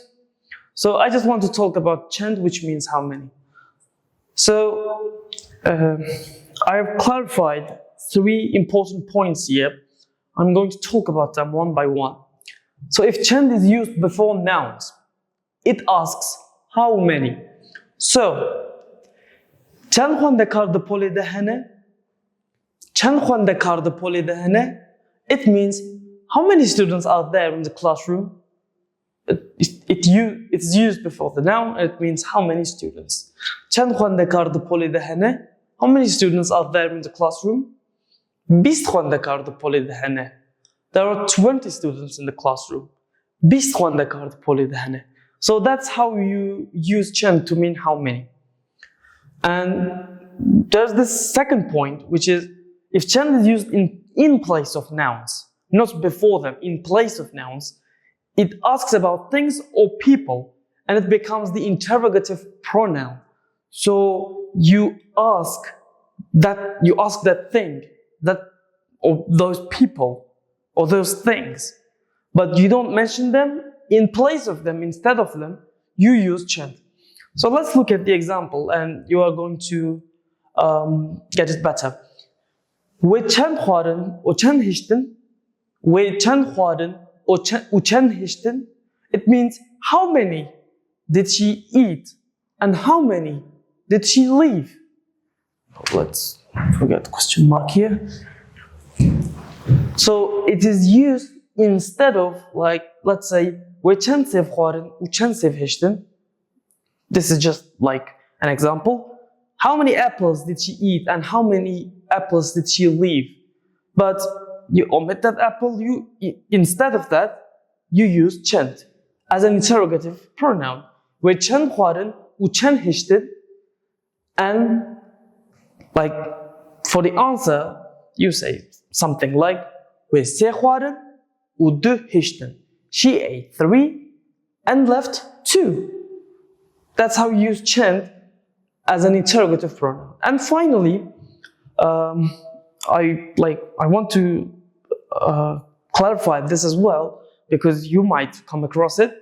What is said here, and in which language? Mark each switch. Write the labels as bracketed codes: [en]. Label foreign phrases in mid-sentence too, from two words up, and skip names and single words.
[en] So I just want to talk about chend, which means how many. So I have clarified 3 important points here. I'm going to talk about them one by one. So if chend is used before nouns, it asks how many. So, [ku] چند خوانندکار د پلی دهنه؟ چند خوانندکار د پلی دهنه? [en] It means how many students are there in the classroom. It's used before the noun, and it means how many students. [ku] چند خوانندکار د پلی دهنه? [en] How many students are there in the classroom? [ku] 20 خوانندکار د پلی دهنه. [en] There are 20 students in the classroom. [ku] 20 خوانندکار د پلی دهنه. [en] So that's how you use chend to mean how many. And there's this second point, which is if chend is used in place of nouns, not before them, in place of nouns, it asks about things or people, and it becomes the interrogative pronoun. So you ask that thing, or those people, or those things, but you don't mention them. In place of them, instead of them, you use chend. So let's look at the example, and you are going to get it better. [ku] We chend khwarin o chend hishtin. We chend khwarin o chend hishtin. [en] It means how many did she eat and how many did she leave? Let's forget the question mark here. So it is used instead of, like, let's say, [ku] we chend sev khwarin u chend sev hishtin. [en] This is just like an example. How many apples did she eat and how many apples did she leave? But you omit that apple, instead of that, you use chend as an interrogative pronoun. [ku] We chend khwarin u chend hishtin, [en] and like for the answer, you say something like [ku] we se khwarin u du hishtin. [en] She ate 3 and left 2. That's how you use chend as an interrogative pronoun. And finally, I want to clarify this as well, because you might come across it.